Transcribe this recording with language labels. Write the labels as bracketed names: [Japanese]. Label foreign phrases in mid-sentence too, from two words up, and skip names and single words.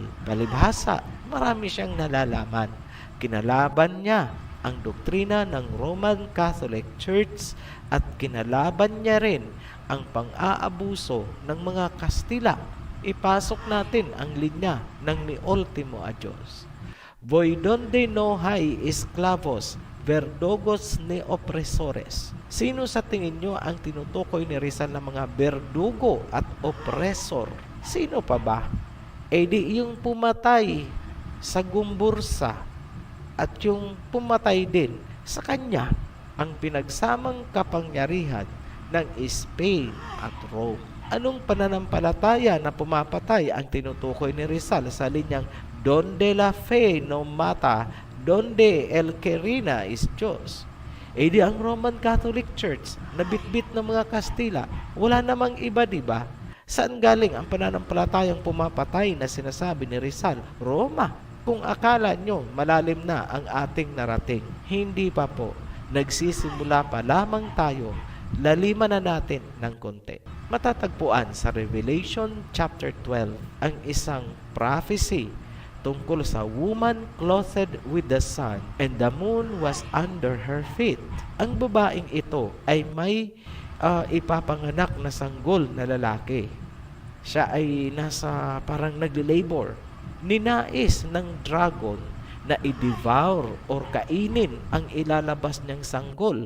[Filipino] Palibhasa, marami siyang nalalaman. Kinalaban niya ang doktrina ng [English] Roman Catholic Church [Filipino] at kinalaban niya rin ang pang-aabuso ng mga Kastila. Ipasok natin ang linya ng ni Ultimo Adios. [Spanish] Voy donde no hay esclavos, verdugos ni opresores. [Filipino] Sino sa tingin nyo ang tinutukoy ni Rizal ng mga berdugo at opresor? Sino pa ba? Eh di yung pumatay sa Gumbursa at yung pumatay din sa kanya ang pinagsamang kapangyarihan ng Spain at Rome. Anong pananampalataya na pumapatay ang tinutukoy ni Rizal sa linyang [Spanish] donde la fe no mata, donde el que reina [Filipino] is Diyos? Eh di ang [English] Roman Catholic Church [Filipino] na bitbit ng mga Kastila, wala namang iba, diba? Saan galing ang pananampalatayang pumapatay na sinasabi ni Rizal? [Spanish] Roma. [Filipino] Kung akala nyo malalim na ang ating narating, hindi pa po. Nagsisimula pa lamang tayo. Laliman na natin ng konti. Matatagpuan sa [English] Revelation chapter 12 [Filipino] ang isang prophecy tungkol sa [English] woman clothed with the sun and the moon was under her feet. [Filipino] Ang babaeng ito ay may ipapanganak na sanggol na lalaki. Siya ay nasa parang nagle-labor. Ninais ng dragon na i-devour or kainin ang ilalabas niyang sanggol.